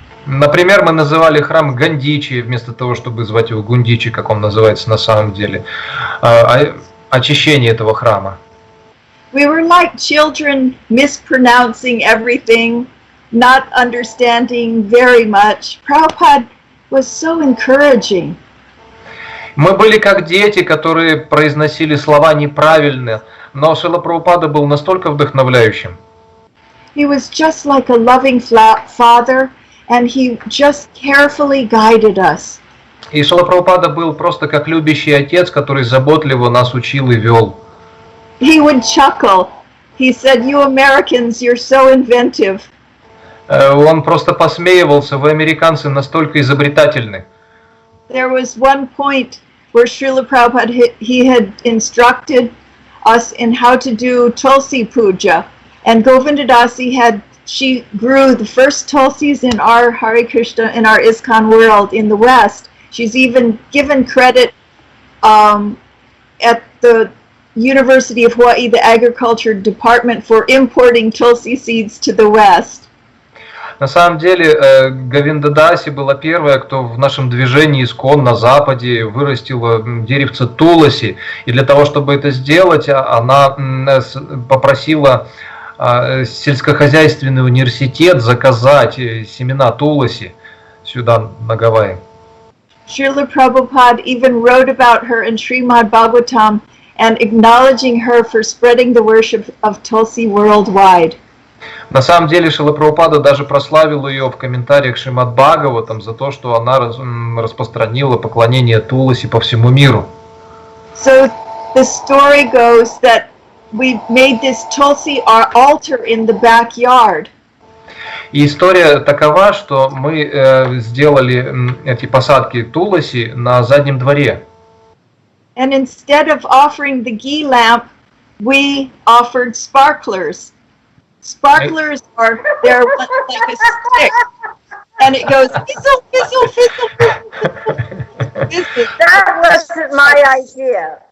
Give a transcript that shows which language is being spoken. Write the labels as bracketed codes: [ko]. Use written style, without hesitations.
[ru] Например, мы называли храм Гандичи, вместо того, чтобы звать его Гундичи, как он называется на самом деле. Очищение этого храма. [en] We were like children mispronouncing everything, not understanding very much. Prabhupada was so encouraging. [ru] Мы были как дети, которые произносили слова неправильно, но Шрила Прабхупада был настолько вдохновляющим. [en] He was just like a loving father, and he just carefully guided us. [ru] И Шрила Прабхупада был просто как любящий отец, который заботливо нас учил и вел. [en] He would chuckle. He said, "You Americans, you're so inventive." [ru] Он просто посмеивался, вы, американцы, настолько изобретательны. [en] There was one point where Srila Prabhupada, he had instructed us in how to do Tulsi Puja. And Govinda Dasi she grew the first Tulsis in our Hare Krishna, in our ISKCON world in the West. She's even given credit at the University of Hawaii, the Agriculture Department, for importing Tulsi seeds to the West. [ru] На самом деле, Говинда Даси была первая, кто в нашем движении ИСККОН на Западе вырастила деревце Туласи. И для того, чтобы это сделать, она попросила сельскохозяйственный университет заказать семена Туласи сюда, на Гавайи. [en] Srila Prabhupada even wrote about her in Srimad Bhagavatam and acknowledging her for spreading the worship of Tulsi worldwide. [ru] На самом деле Шрила Прабхупада даже прославил ее в комментариях Шримад Бхагаватам за то, что она распространила поклонение Туласи по всему миру. [en] So the story goes that we made this Tulsi our altar in the backyard. [ru] И история такова, что мы сделали эти посадки Туласи на заднем дворе. [en] And instead of offering the ghee lamp, we offered sparklers. Sparklers they're like a stick, and it goes fizzle, fizzle, fizzle, fizzle, fizzle. That wasn't my idea.